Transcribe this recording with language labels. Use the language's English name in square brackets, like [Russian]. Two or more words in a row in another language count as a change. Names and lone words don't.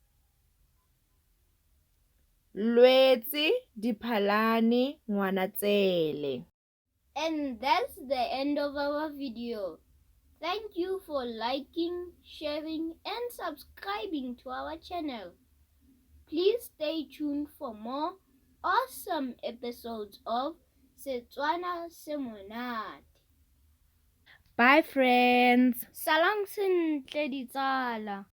[Tswana] Lwetse, Diphalane, Ngwanatsele. [English] And that's the end of our video. Thank you for liking, sharing and subscribing to our channel. Please stay tuned for more awesome episodes of Setswana Semonate. Bye friends! [Tswana] Salang sentle ditsala.